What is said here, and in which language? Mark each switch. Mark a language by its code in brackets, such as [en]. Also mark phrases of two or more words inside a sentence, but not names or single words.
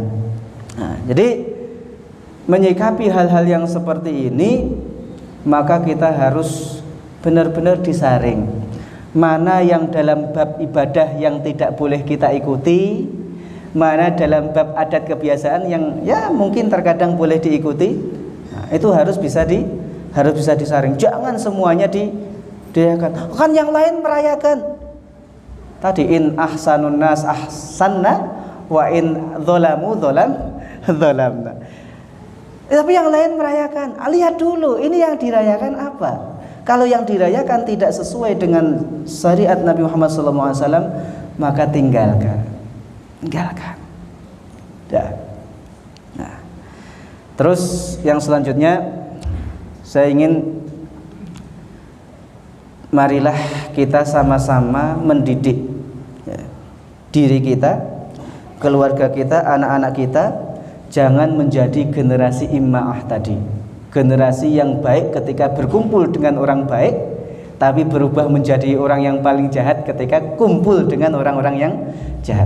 [id] Nah, jadi menyikapi hal-hal yang seperti ini maka kita harus benar-benar disaring mana yang dalam bab ibadah yang tidak boleh kita ikuti, mana dalam bab adat kebiasaan yang ya mungkin terkadang boleh diikuti. Nah, itu harus bisa disaring. Jangan semuanya dirayakan. Kan yang lain merayakan. [ar] Tadi إن أحسن الناس أحسنّا وإن ظلموا ظلمنا. [id] Tapi yang lain merayakan. Lihat dulu ini yang dirayakan apa. Kalau yang dirayakan tidak sesuai dengan syariat Nabi Muhammad SAW, maka tinggalkan. Ya. Nah, terus yang selanjutnya saya ingin marilah kita sama-sama mendidik ya, diri kita, keluarga kita, anak-anak kita, jangan menjadi generasi ima'ah tadi, generasi yang baik ketika berkumpul dengan orang baik, tapi berubah menjadi orang yang paling jahat ketika kumpul dengan orang-orang yang jahat.